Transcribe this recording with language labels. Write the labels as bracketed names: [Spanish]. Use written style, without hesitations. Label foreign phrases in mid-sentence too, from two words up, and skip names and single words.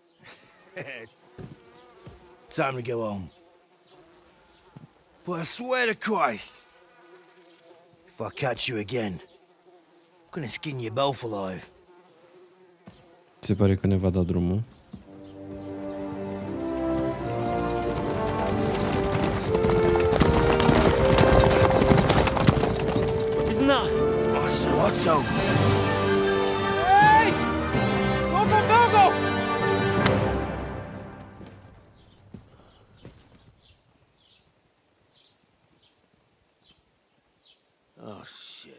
[English] Time to go home. But I swear to Christ, if I catch you again, I'm gonna skin you both alive. [Romanian] Se pare că ne va da drumul. [English] Isn't that? Otto. Hey! Go, go, go, go! Oh, shit.